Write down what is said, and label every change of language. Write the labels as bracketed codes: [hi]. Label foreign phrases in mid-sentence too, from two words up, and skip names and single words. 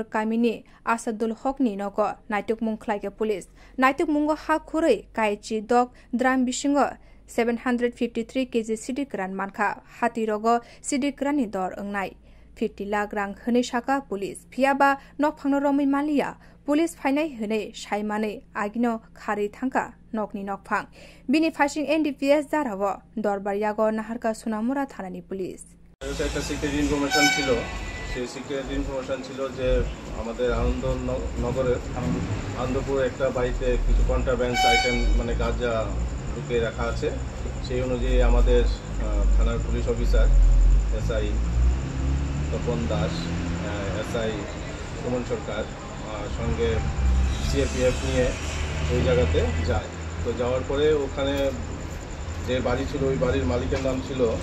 [brx] कामिनि आसादुल हकनि नग नायतुक मुंखलायके पुलिस नायतुक मुंग हा खुरै कायची दक द्राम बिसिंग 753 केजी सिरि गोरान मानखा हाति रग सिरि गोराननि दर ओंनाय 50 लाख रां होनै साका पुलिस फियाबा नकफांनो रमै मालिया पुलिस फाइनाय होनै साइमानै आगिनो खारै थांका नकनि नकफां बिनि फासिं एनडीपीएस जाराव दरबारियाग नाहारका सुनामुरा थानानि पुलिस [bn] একটা [en] secret information [bn] ছিল সেই [en] secret information [bn] ছিল যে আমাদের আনন্দনগরে আনন্দপুর একটা বাড়িতে কিছু [en] contraband item [bn] মানে গাঁজা ঢুকিয়ে রাখা আছে সেই অনুযায়ী আমাদের থানার [en] police officer [bn] এসআই তপন দাস এসআই সুমন সরকার সঙ্গে সিএপিএফ নিয়ে ওই জায়গাতে যায় তো যাওয়ার পরে ওখানে যে বাড়ি ছিল ওই বাড়ির মালিকের নাম ছিল